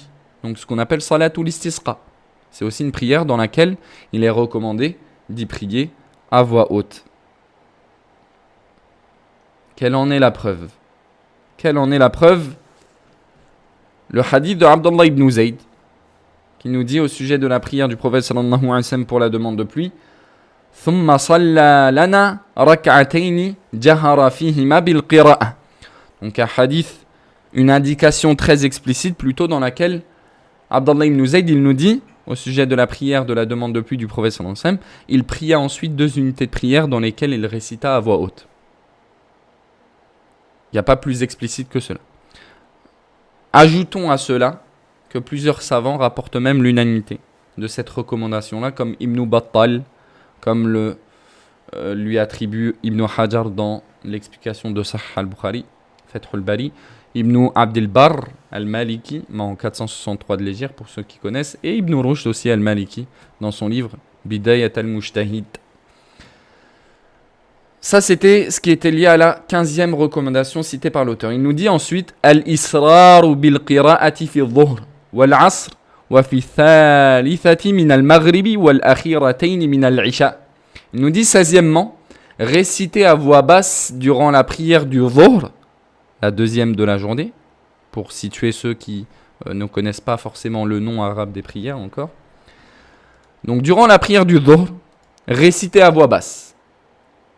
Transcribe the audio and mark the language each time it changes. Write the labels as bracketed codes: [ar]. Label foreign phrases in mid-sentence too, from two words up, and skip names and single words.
[fr] Donc ce qu'on appelle [ar] صلاة الاستسقاء. [fr] C'est aussi une prière dans laquelle il est recommandé d'y prier à voix haute. Quelle en est la preuve ? Le hadith de Abdullah ibn Zayd, qui nous dit au sujet de la prière du prophète [ar] صلى الله عليه وسلم [fr] pour la demande de pluie, [ar] ثم صلى لنا ركعتين جهر فيهما بالقراءة. [fr] Donc un hadith, une indication très explicite plutôt dans laquelle Abdullah ibn Zayd, il nous dit au sujet de la prière de la demande de pluie du prophète [ar] صلى الله عليه وسلم, [fr] il pria ensuite 2 unités de prière dans lesquelles il récita à voix haute. Il n'y a pas plus explicite que cela. Ajoutons à cela que plusieurs savants rapportent même l'unanimité de cette recommandation-là, comme Ibn Battal, comme lui attribue Ibn Hajar dans l'explication de Sahih al-Bukhari, Fath al-Bari, Ibn Abd al-Barr al-Maliki, en 463 de l'Hégire pour ceux qui connaissent, et Ibn Rushd aussi al-Maliki dans son livre Bidayat al-Mujtahid. Ça, c'était ce qui était lié à la 15e recommandation citée par l'auteur. Il nous dit ensuite [ar] الإسرار بالقراءة في الظهر والعصر وفي الثالثة من المغرب والأخريين من العشاء. [fr] Il nous dit 16e, réciter à voix basse durant la prière du dhuhr, la 2e de la journée, pour situer ceux qui ne connaissent pas forcément le nom arabe des prières encore. Donc durant la prière du dhuhr, réciter à voix basse.